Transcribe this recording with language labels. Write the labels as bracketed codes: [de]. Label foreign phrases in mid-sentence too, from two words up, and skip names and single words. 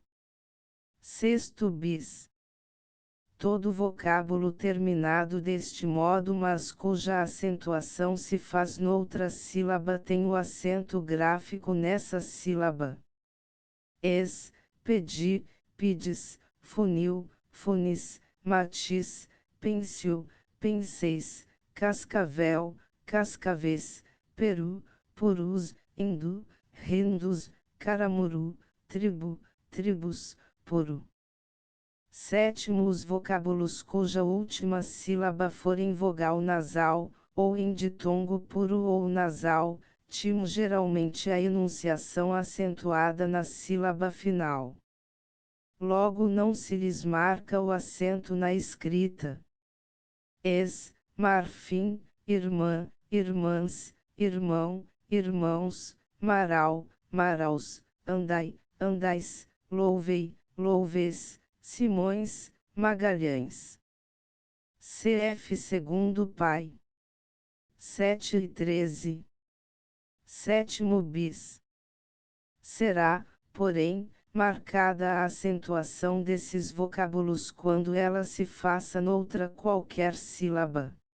[pt] Sexto bis. Todo vocábulo terminado deste modo mas cuja acentuação se faz noutra sílaba tem o acento gráfico nessa sílaba. Pedi, pides, funil, funis, matiz, pensil, penseis, cascavel, cascaves, peru, purus, hindu, hindus, caramuru, tribo, tribus, puro. Sétimo, os vocábulos cuja última sílaba for em vogal nasal, ou em ditongo puro ou nasal, tinham geralmente a enunciação acentuada na sílaba final. Logo não se lhes marca o acento na escrita. Marfim, irmã, irmãs, irmão, irmãos, maral, maraus, andai, andais, louvei, louves, Simões, Magalhães. Cf. segundo pai. 7 e 13. Sétimo bis. Será, porém, marcada a acentuação desses vocábulos quando ela se faça noutra qualquer sílaba.